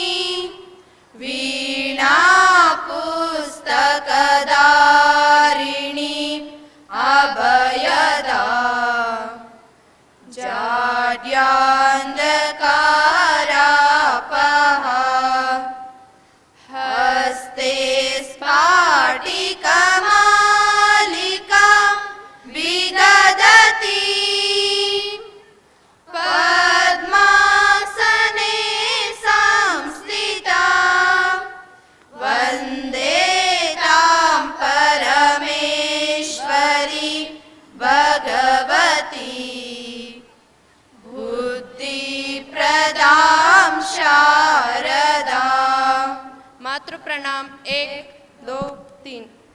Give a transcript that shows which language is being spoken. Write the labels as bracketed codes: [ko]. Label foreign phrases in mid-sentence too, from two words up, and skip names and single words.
[sa] ವೀಣಾ ಪುಸ್ತಕಧಾರಿಣಿ ಅಭಯದಾ ಜಾಡ್ಯಾಂಧಕಾರಾಪಃ ಹಸ್ತೆ ಸ್ಫಾಟಿಕಮಾಲಿಕಾ ವಿದಧತಿ ಪದ್ಮಾಸನೆ ಸಂಸ್ಥಿತಾ ವಂದೇ ತಾಂ ಪರಮೇಶ್ವರಿ ಭಗವತಿ ಬುದ್ಧಿ ಪ್ರದಾಂ ಶಾರದಾ. ಮಾತೃ ಪ್ರಣಾಮ 1 2 3.